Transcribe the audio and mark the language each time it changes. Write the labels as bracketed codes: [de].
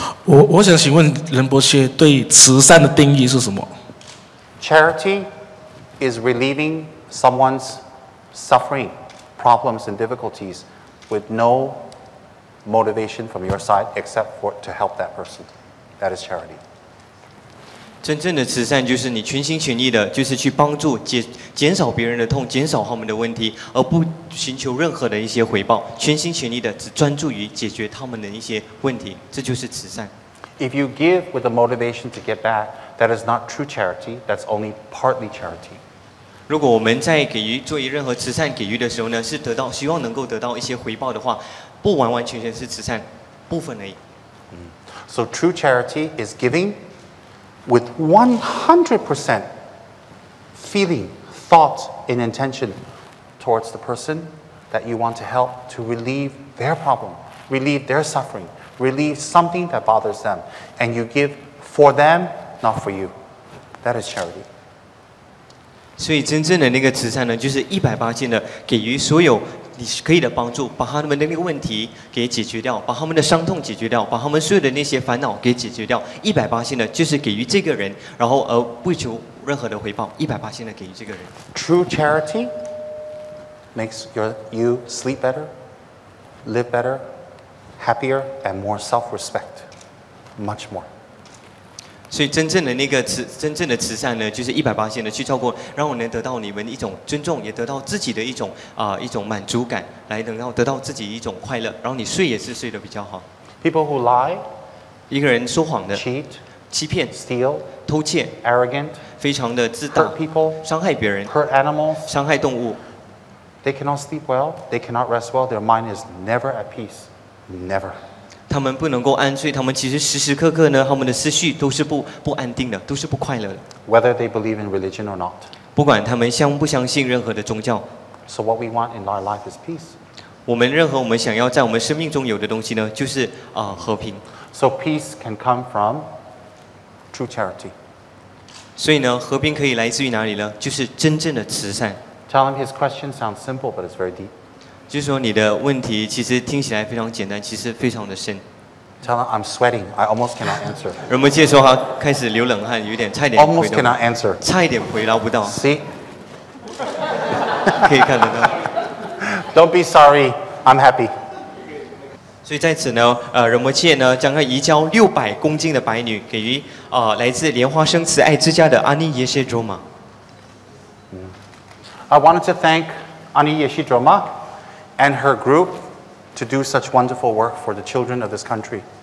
[zh] 我想请问仁波切对慈善的定义是什么？ [en] Charity is relieving someone's suffering, problems, and difficulties with no motivation from your side except for to help that person. That is charity. [zh] 真正的慈善就是你全心全意的，就是去帮助减少别人的痛，减少他们的问题，而不寻求任何的一些回报，全心全意的只专注于解决他们的一些问题，这就是慈善。 [en] If you give with the motivation to get back, that is not true charity. That's only partly charity. [zh] 如果我们在给予做任何慈善给予的时候呢，是希望能够得到一些回报的话，不完完全全是慈善部分而已。 [en] So true charity is giving with 100% feeling, thought, and intention towards the person that you want to help to relieve their problem, relieve their suffering, relieve something that bothers them. And you give for them, not for you. That is charity. [zh] 所以真正的那个慈善呢，就是180%的给予所有你可以的帮助，把他们的那个问题给解决掉，把他们的伤痛解决掉，把他们所有的那些烦恼给解决掉。 180%的就是给予这个人，然后而不求任何的回报，180%的给予这个人。 [en] True charity makes you sleep better, live better, happier, and more self-respect. Much more. [zh] 所以真正的慈善呢，就是180%的去照顾，让我能得到你们一种尊重，也得到自己的一种满足感，来得到自己一种快乐，然后你睡也是睡得比较好。 [en] People who lie, [zh] 一个人说谎的、 [en] cheat, [zh] 欺骗、 [en] steal, [zh] 偷窃、 [en] arrogant, [zh] 非常的自大 [en] hurt、people, [zh] 伤害别人、 [en] hurt animals, [zh] 伤害动物， [en] they cannot sleep well, they cannot rest well, their mind is never at peace. Never. [zh] 他们不能够安睡，他们其实时时刻刻呢，他们的思绪都是不安定的，都是不快乐的。 [en] Whether they believe in religion or not. [zh] 不管他们相不相信任何的宗教， [en] So what we want in our life is peace. [zh] 我们想要在我们生命中有的东西呢，就是和平。 [en] So peace can come from true charity. [zh] 所以呢，和平可以来自于哪里呢？就是真正的慈善。 [en] Tell him his question sounds simple, but it's very deep. [zh] 就是说你的问题其实听起来非常简单，其实非常的深。 [en] Tell him I'm sweating. I almost cannot answer. [zh] 人们介绍他开始流冷汗，有点差一点 [en] Almost cannot answer. [zh] 差一点回答不到， [en] See? [zh] 可以看得到。 [en] Don't be sorry. I'm happy. [zh] 所以在此呢，仁波切呢将要移交600公斤的白女给予来自莲花生慈爱之家的阿尼耶谢卓玛。 [en] I wanted to thank Ani Yeshidroma and her group to do such wonderful work for the children of this country.